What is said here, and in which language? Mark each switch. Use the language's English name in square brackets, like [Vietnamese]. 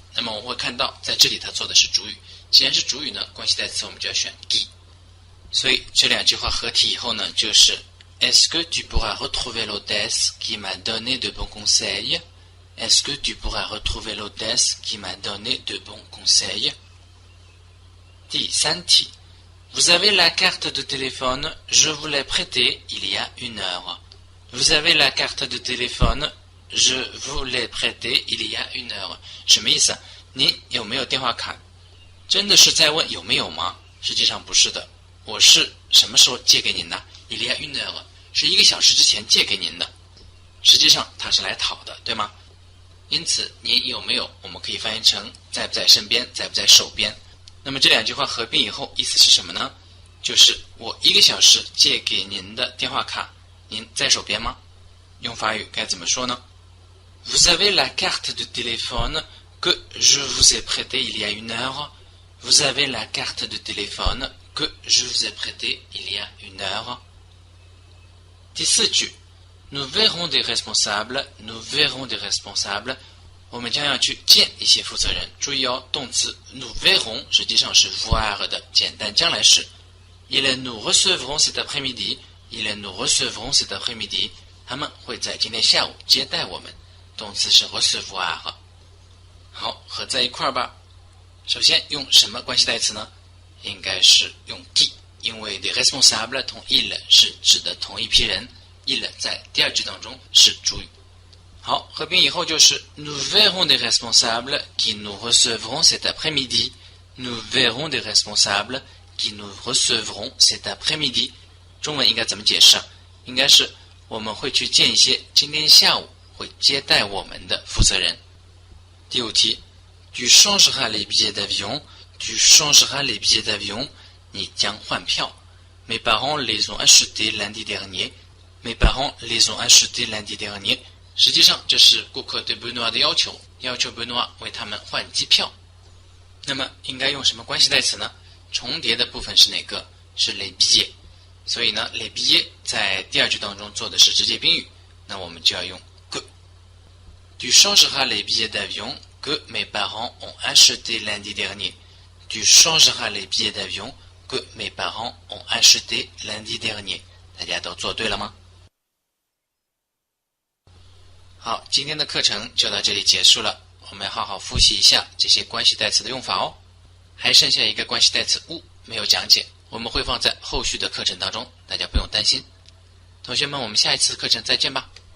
[Chinese] 那么我们会看到，在这里它做的是主语。既然是主语呢，关系代词我们就要选 qui。所以这两句话合体以后呢，就是 [French] Est-ce que tu pourras retrouver l'hôtesse qui m'a donné de bons conseils? Est-ce que tu pourras retrouver l'hôtesse qui m'a donné de bons conseils? [Chinese] 第三题 [French] Vous avez la carte de téléphone, je vous l'ai prêtée il y a 1 heure. Vous avez la carte de téléphone, je vous l'ai prêtée il y a 1 heure. [Chinese] 什么意思？您有没有电话卡？真的是在问有没有吗？实际上不是的，我是什么时候借给您的？ [French] il y a 1 heure [Chinese] 是1个小时之前借给您的，实际上他是来讨的，对吗？因此您有没有我们可以翻译成在不在身边，在不在手边。那么这两句话合并以后意思是什么呢？就是我1个小时借给您的电话卡，您在手边吗？用法语该怎么说呢？ [French] Vous avez la carte de téléphone que je vous ai prêtée il y a 1 heure. Vous avez la carte de téléphone que je vous ai prêtée il y a 1 heure. [Chinese] 第四句 [French] Nous verrons des responsables, nous verrons des responsables. [Chinese] 我们将要去见一些负责人。注意哦，动词 [French] nous verrons [Chinese] 实际上是 voir 的简单将来时。 [French] Ils nous recevront cet après-midi. Ils nous recevront cet après-midi. [Chinese] 他们会在今天下午接待我们。动词是 recevoir。好，合在一块儿吧。首先用什么关系代词呢？应该是用 qui， 因为 des responsables 同 il 是指的同一批人。 il 在第二句当中是主语。好，合并以后就是 [French] Nous verrons des responsables qui nous recevront cet après-midi. Nous verrons des responsables qui nous recevront cet après-midi. [Chinese] 中文应该怎么解释啊？应该是我们会去见一些今天下午会接待我们的负责人。第五题 [French] Tu changeras les billets d'avion. Tu changeras les billets d'avion. [Chinese] 你将换票。 [French] Mes parents les ont achetés lundi dernier. Mes parents les ont achetés lundi dernier. [Chinese] 实际上这是顾客对 Benoît 的要求，要求 Benoît 为他们换机票。那么应该用什么关系代词呢？重叠的部分是哪个？是 les billets。所以呢 les billets 在第二句当中做的是直接宾语，那我们就要用 que。 [French] Tu changeras les billets d'avion que mes parents ont achetés lundi dernier. Tu changeras les billets d'avion que mes parents ont achetés lundi dernier. [Chinese] 大家都做对了吗？好，今天的课程就到这里结束了。我们要好好复习一下这些关系代词的用法哦。还剩下一个关系代词 où 没有讲解，我们会放在后续的课程当中，大家不用担心。同学们，我们下一次课程再见吧。